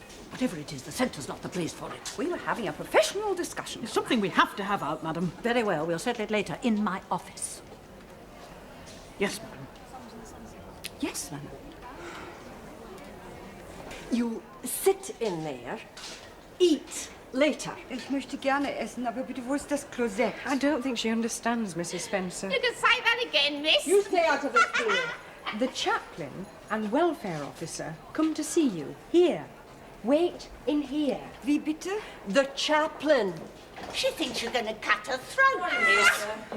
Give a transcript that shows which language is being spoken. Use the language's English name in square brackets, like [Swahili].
[English] Whatever it is, the centre's not the place for it. We were having a professional discussion. It's something we have to have out, madam. Very well, we'll settle it later in my office. Yes, madam. Yes, madam. You sit in there, eat later. [German] Ich möchte gerne essen, aber bitte, wo ist das Klosett? [English] I don't think she understands, Mrs. Spencer. You can say that again, miss. You stay out of this, dear. The chaplain and welfare officer come to see you. Here. Wait in here. [German] Wie bitte? [English] The chaplain. She thinks you're going to cut her throat, miss.